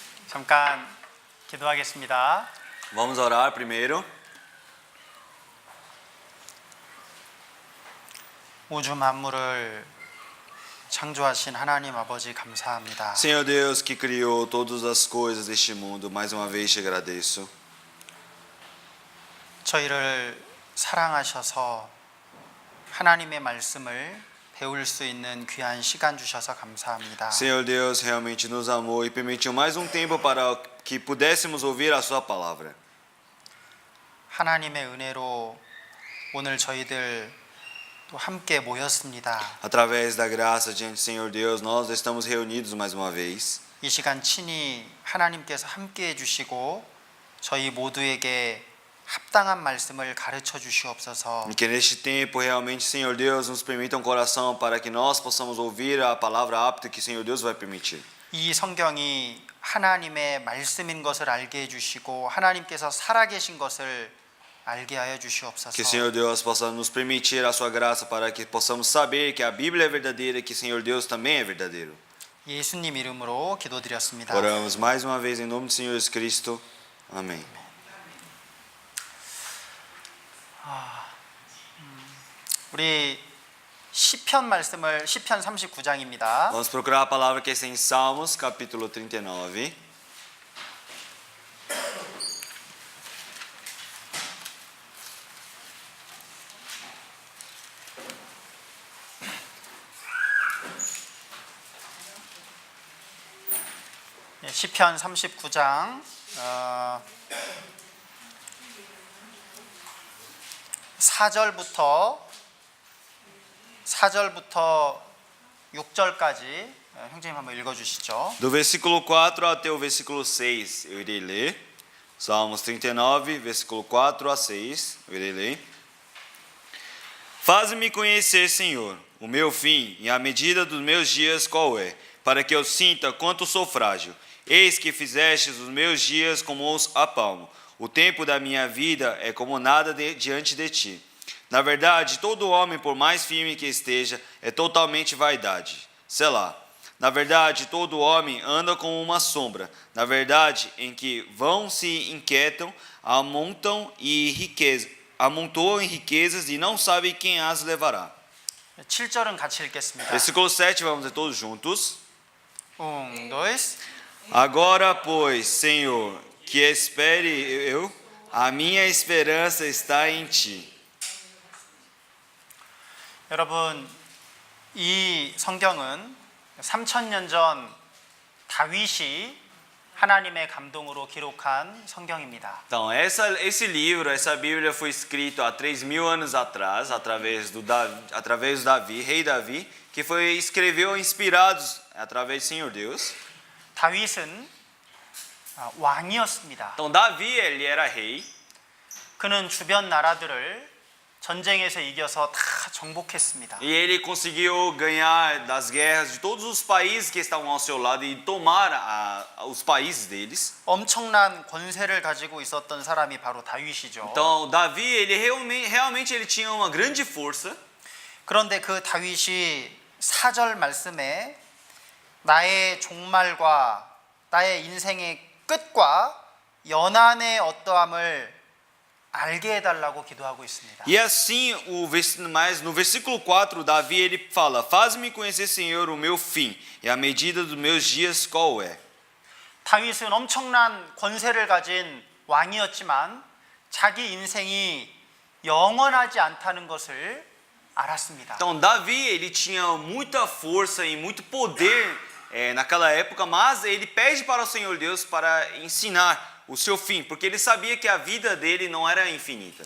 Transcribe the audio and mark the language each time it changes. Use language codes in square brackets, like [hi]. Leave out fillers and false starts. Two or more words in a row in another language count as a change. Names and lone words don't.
[ko] 잠깐 기도하겠습니다. [pt] Vamos orar primeiro. [ko] 우주 만물을 창조하신 하나님 아버지 감사합니다. [pt] Senhor Deus que criou todas as coisas deste mundo, mais uma vez te agradeço. [ko] 저희를 사랑하셔서 하나님의 말씀을 배울 수 있는 귀한 시간 주셔서 감사합니다. [pt] Senhor Deus realmente nos amou e permitiu mais um tempo para que pudéssemos ouvir a sua palavra. [ko] 하나님의 은혜로 오늘 저희들 또 함께 모였습니다. [pt] Através da graça diante do Senhor Deus, nós estamos reunidos mais uma vez. [ko] 이 시간 친히 하나님께서 함께 해주시고 저희 모두에게 합당한 말씀을 가르쳐 주시옵소서. [pt] E que neste tempo realmente, Senhor Deus, nos permita um coração para que nós possamos ouvir a palavra apta que o Senhor Deus vai permitir. [ko] 이 성경이 하나님의 말씀인 것을 알게 해주시고 하나님께서 살아계신 것을 알게 하여 주시옵소서. [pt] Que o Senhor Deus possa nos permitir a sua graça para que possamos saber que a Bíblia é verdadeira e que o Senhor Deus também é verdadeiro. [ko] 예수님 이름으로 기도드렸습니다. [pt] Oramos mais uma vez em nome do Senhor Jesus Cristo. Amém. [ko] 우리 시편 말씀을 시편 39장입니다. [pt] Vamos procurar a palavra que está em Salmos, capítulo 39. [ko] 시편 39장 4절부터 6절까지 형제님 한번 읽어주시죠. [pt] Do versículo 4 até o versículo 6, eu irei ler. Salmos 39, versículo 4 a 6, eu irei ler. Faz-me conhecer, Senhor, o meu fim e a medida dos meus dias qual é, para que eu sinta quanto sou frágil. Eis que fizestes os meus dias como os a palmo. O tempo da minha vida é como nada diante de ti. Na verdade, todo homem, por mais firme que esteja, é totalmente vaidade. Selá. Na verdade, todo homem anda como uma sombra. Na verdade, em que vão se inquietam, amontoam em riquezas e não sabem quem as levará. [ko] 7절은 같이 읽겠습니다. [pt] Versículo 7, vamos ler todos juntos. 1, 2. Agora, pois, Senhor, que espere eu, a minha esperança está em ti. [ko] 여러분, 이 성경은 3000년 전 다윗이 하나님의 감동으로 기록한 성경입니다. [pt] Então, esse livro, essa Bíblia foi escrito há 3000 anos atrás, através do Davi, rei Davi, que escreveu inspirados através do Senhor Deus. [ko] 다윗은 왕이었습니다. [pt] Então, Davi, ele era rei. [ko] 그는 주변 나라들을 전쟁에서 이겨서 다 정복했습니다. [pt] E ele conseguiu ganhar das guerras de todos os países que estavam ao seu lado e tomar os países deles. [ko] 엄청난 권세를 가지고 있었던 사람이 바로 다윗이죠. [pt] Então, Davi, ele realmente ele tinha uma grande força. [ko] 그런데 그 다윗이 4절 말씀에 나의 종말과 나의 인생의 끝과 연한의 어떠함을 알게 해달라고 기도하고 있습니다. [pt] E assim, mas no versículo 4, Davi ele fala: Faz-me conhecer, Senhor, o meu fim e a medida dos meus dias qual é. [ko] 다윗은 엄청난 권세를 가진 왕이었지만 자기 인생이 영원하지 않다는 것을 알았습니다. [pt] Então, Davi ele tinha muita força e muito poder naquela época, mas ele pede para o Senhor Deus para ensinar o seu fim, porque ele sabia que a vida dele não era infinita.